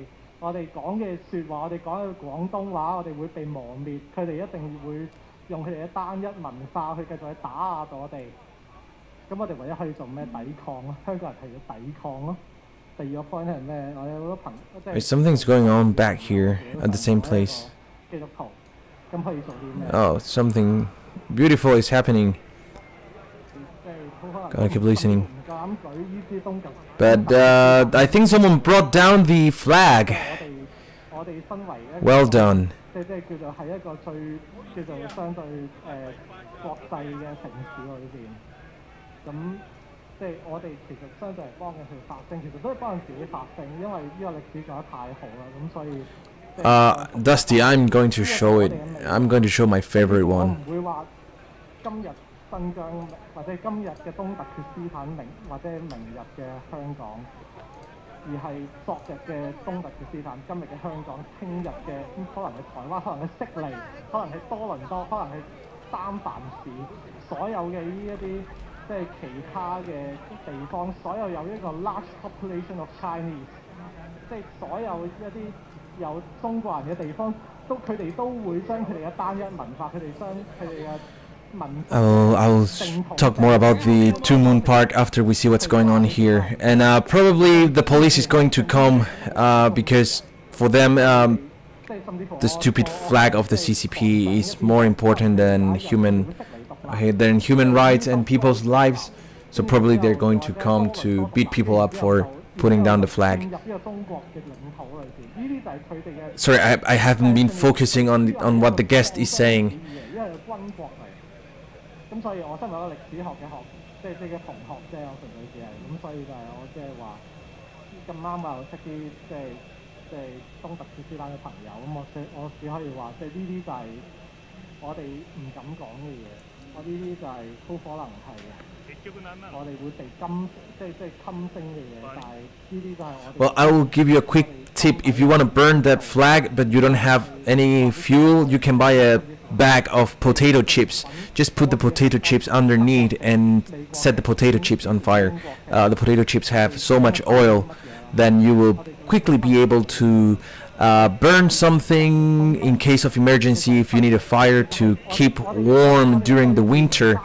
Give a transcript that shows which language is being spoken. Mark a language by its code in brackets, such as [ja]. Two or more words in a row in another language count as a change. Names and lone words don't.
[yue] 我哋講嘅説話，我哋講嘅廣東話，我哋會被磨滅。佢哋一定會用佢哋嘅單一文化去繼續去打壓我哋。咁我哋唯一可以做咩？抵抗咯，香港人係要抵抗咯。第二個 point 係咩？我有好多朋友即係 [en] Something's going on back here at the same place. 基督徒咁可以做啲咩？ Oh, something beautiful is happening. Gotta keep listening. But I think someone brought down the flag. Well done. [yue] 即係叫做係一個最叫做相對國際嘅城市裏邊，咁即係我哋其實相對係幫緊佢發聲，其實都係幫緊自己發聲，因為呢個歷史講得太好啦，咁所以。 [en] Dusty, I'm going to show it. I'm going to show my favorite one. [yue] 唔會話今日新疆或者今日嘅東突厥斯坦或者明日嘅香港，而係昨日嘅東突厥斯坦，今日嘅香港，聽日嘅可能係台灣，可能係悉尼，可能係多倫多，可能係三藩市，所有嘅呢一啲即係其他嘅地方，所有有一個 [en] large population of Chinese， [yue] 即係所有一啲有中國人嘅地方，佢哋都會將佢哋嘅單一文化，佢哋將佢哋嘅 [en] I'll talk more about the Two Moon Park after we see what's going on here, and probably the police is going to come because for them the stupid flag of the CCP is more important than human rights and people's lives. So probably they're going to come to beat people up for putting down the flag. Sorry, I haven't been focusing on what the guest is saying. [yue] 咁所以我身為一個歷史學嘅即係嘅同學啫，我純粹只係咁，所以就係我即係話咁啱啊，識啲即係東突厥斯坦嘅朋友，咁我只可以話即係呢啲就係我哋唔敢講嘅嘢，我呢啲就係都可能係我哋會被即係禁聲嘅嘢，但係呢啲就係我哋。 [en] Well, I will give you a quick tip. If you want to burn that flag but you don't have any fuel, you can buy a bag of potato chips. Just put the potato chips underneath and set the potato chips on fire. The potato chips have so much oil, then you will quickly be able to burn something in case of emergency if you need a fire to keep warm during the winter.